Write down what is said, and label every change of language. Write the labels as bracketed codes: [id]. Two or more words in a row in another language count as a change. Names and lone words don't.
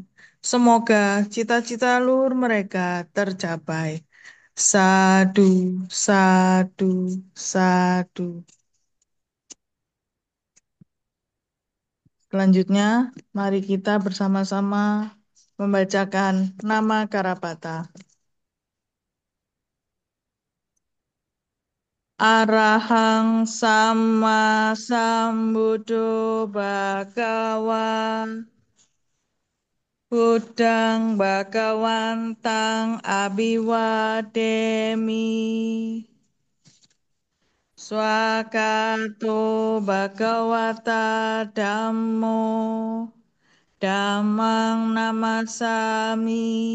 [id] Semoga cita-cita luhur mereka tercapai. [pi] Sadu, sadu, sadu. [id] Selanjutnya, mari kita bersama-sama membacakan [pi] nama Karapata. Arahang sama sambuddho bhagawa Buddhang bhagawantang abiwademi Swakato bhagawata dhammo Damang namasami.